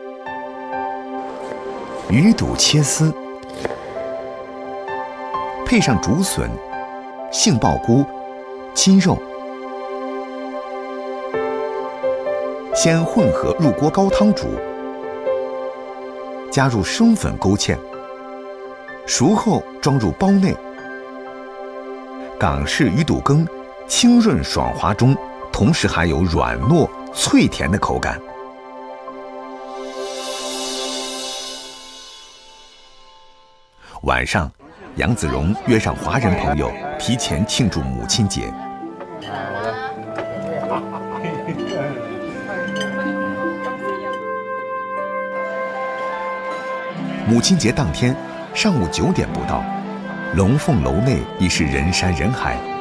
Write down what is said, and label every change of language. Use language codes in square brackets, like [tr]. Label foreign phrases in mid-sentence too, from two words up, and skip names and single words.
[zh] 魚肚切絲，配上竹筍、杏鮑菇、雞肉，先混合入鍋高湯煮，加入生粉勾芡，熟後裝入煲內。港式魚肚羹清潤爽滑中，同時還有軟糯脆甜的口感。晚上， 杨子荣约上华人朋友，提前庆祝母亲节。母亲节当天上午9点不到，龙凤楼内已是人山人海。